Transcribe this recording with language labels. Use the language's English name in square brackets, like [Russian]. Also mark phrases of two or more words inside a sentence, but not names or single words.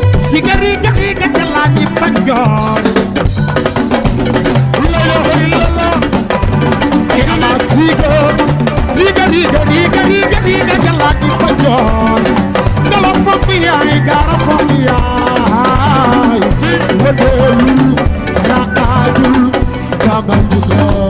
[Wolof] Sigari gari gari la ñi fa joor. [Arabic] لا إله إلا الله. [Wolof] Ke ama sigo. Liga, liga, liga, liga, liga, liga la ñi fa joor. Ngala fombi yaay, gara fombi yaay. Wëndeelu, raakaaju, sagal ju ko.